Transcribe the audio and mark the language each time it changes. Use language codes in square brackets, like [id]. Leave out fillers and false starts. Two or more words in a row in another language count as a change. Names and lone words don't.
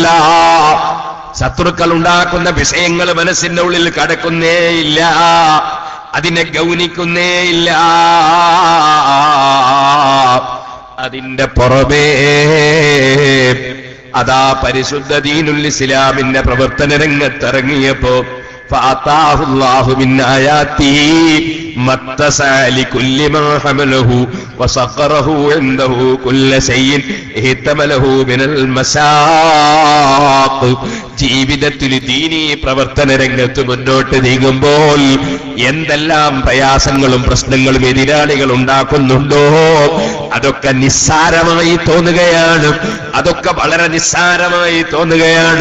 [ml] ശത്രുക്കൾ ഉണ്ടാക്കുന്ന വിഷയങ്ങൾ മനസ്സിന്റെ ഉള്ളിൽ കടക്കുന്നേയില്ല, അതിനെ ഗൗനിക്കുന്നേയില്ല. അതിന്റെ പുറമേ അതാ പരിശുദ്ധ ദീനുൽ ഇസ്ലാമിന്റെ പ്രവർത്തന രംഗത്തിറങ്ങിയപ്പോ [ar] فأعطاه الله من آياته ما اتسع لكل ما حمله وسخره عنده كل شيء احتمله من المشاق. [ml] ജീവിതത്തിൽ ദീനീ പ്രവർത്തന രംഗത്ത് മുന്നോട്ട് നീങ്ങുമ്പോൾ എന്തെല്ലാം പ്രയാസങ്ങളും പ്രശ്നങ്ങളും എതിരാളികൾ ഉണ്ടാക്കുന്നുണ്ടോ അതൊക്കെ നിസ്സാരമായി തോന്നുകയാണ്, അതൊക്കെ വളരെ നിസ്സാരമായി തോന്നുകയാണ്.